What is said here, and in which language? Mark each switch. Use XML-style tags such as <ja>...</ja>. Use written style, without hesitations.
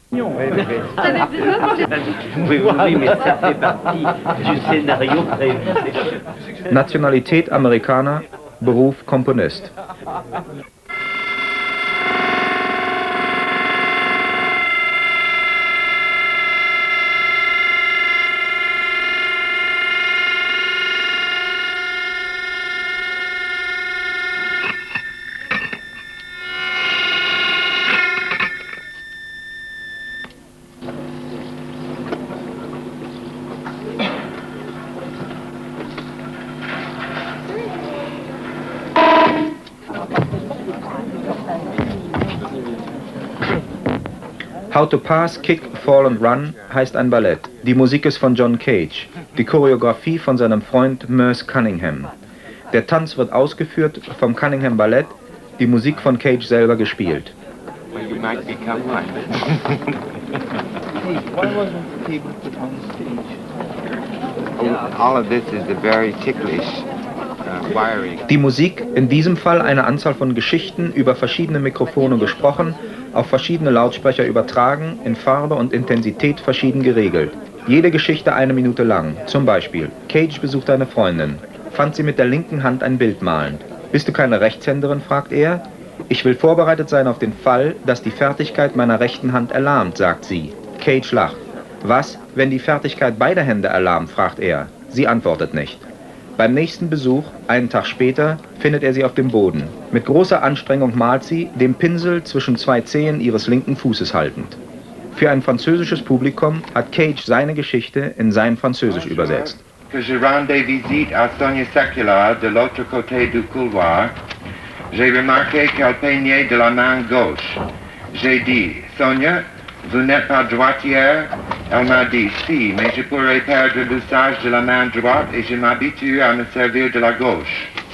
<fr>Oui, mais ça fait partie du scénario prévu.</fr> <de>Nationalität Amerikaner, Beruf Komponist. How to Pass, Kick, Fall and Run heißt ein Ballett. Die Musik ist von John Cage, die Choreografie von seinem Freund Merce Cunningham. Der Tanz wird ausgeführt vom Cunningham Ballett, die Musik von Cage selber gespielt.</de> <en>Well, you might become one. Why wasn't the table put on stage? All of this is a very ticklish wiring.</en> <de>Die Musik, in diesem Fall eine Anzahl von Geschichten über verschiedene Mikrofone gesprochen, auf verschiedene Lautsprecher übertragen, in Farbe und Intensität verschieden geregelt. Jede Geschichte 1 Minute lang. Zum Beispiel, Cage besucht eine Freundin, fand sie mit der linken Hand ein Bild malend. Bist du keine Rechtshänderin, fragt er. Ich will vorbereitet sein auf den Fall, dass die Fertigkeit meiner rechten Hand erlahmt, sagt sie. Cage lacht. Was, wenn die Fertigkeit beider Hände erlahmt, fragt er. Sie antwortet nicht. Beim nächsten Besuch, einen Tag später, findet er sie auf dem Boden. Mit großer Anstrengung malt sie, den Pinsel zwischen 2 Zehen ihres linken Fußes haltend. Für ein französisches Publikum hat Cage seine Geschichte in sein Französisch übersetzt.</de> <fr>Que je rendais visite à Sonia Secular de l'autre côté du couloir, j'ai remarqué qu'elle peignait de la main gauche. J'ai dit, Sonia, vous n'êtes pas droitière? Elle m'a dit, si, mais je pourrais perdre l'usage de la main droite et je m'habitue à me servir de la gauche.</fr>